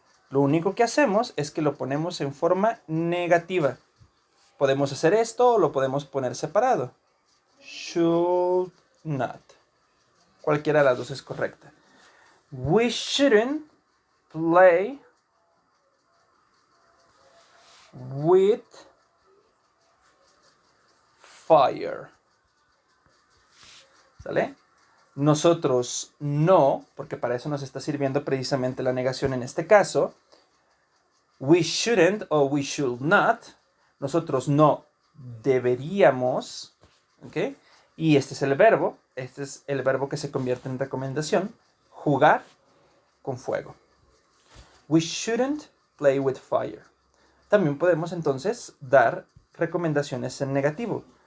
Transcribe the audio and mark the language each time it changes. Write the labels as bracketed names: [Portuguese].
[Spanish] Lo único que hacemos es que lo ponemos en forma negativa. Podemos hacer esto o lo podemos poner separado. Should not. Cualquiera de las dos es correcta. [English] We shouldn't play with fire. [Spanish] ¿Sale? Nosotros no, porque para eso nos está sirviendo precisamente la negación en este caso. [English] We shouldn't o we should not. [Spanish] Nosotros no deberíamos. ¿Ok? Y este es el verbo. Este es el verbo que se convierte en recomendación. Jugar con fuego. [English] We shouldn't play with fire. [Spanish] También podemos entonces dar recomendaciones en negativo.